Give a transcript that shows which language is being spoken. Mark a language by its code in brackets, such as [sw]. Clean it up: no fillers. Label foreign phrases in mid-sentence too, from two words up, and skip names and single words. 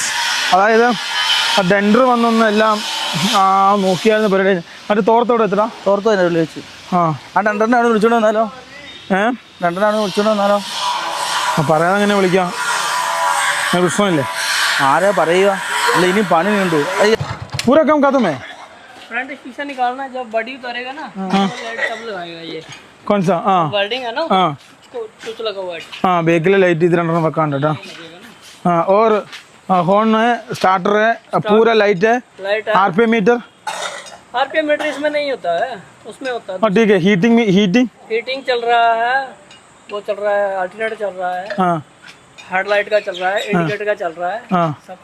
[ml] അതായത് ആ ഡെൻഡർ വന്നൊന്ന് എല്ലാം നോക്കിയായിരുന്നു പരിപാടി. മറ്റേ തോർത്തോടെ എത്തടാ? തോർത്ത് തന്നെ വിളിച്ചു. ആ ഡെൻഡറിനെ അവിടെ വിളിച്ചോണ്ട് വന്നാലോ? രണ്ടെണ്ണാണ് വിളിച്ചോണ്ട് വന്നാലോ? പറയാതെ അങ്ങനെ വിളിക്കാം. പ്രശ്നമില്ലേ? ആരാ പറയുക? അല്ല ഇനിയും പണി കണ്ടു. [hi] पूरा काम खत्म है. फ्रंट शीशा निकालना है, जब बॉडी उतारेगा ना लाइट सब लगाएगा ये. कौन सा? वेल्डिंग है ना, इसको स्विच लगा हुआ है. बेकिल लाइट इधर अंदर [ml] വെക്കാൻ കേട്ടോ. [hi] और हॉर्न है, स्टार्टर है, पूरा लाइट है. [en] RPM meter [hi] इसमें नहीं होता है, उसमें होता है. ठीक है. हीटिंग चल रहा है, वो चल रहा है, अल्टरनेटर चल रहा है, हेडलाइट का चल रहा है, इंडिकेटर का चल रहा है, सब.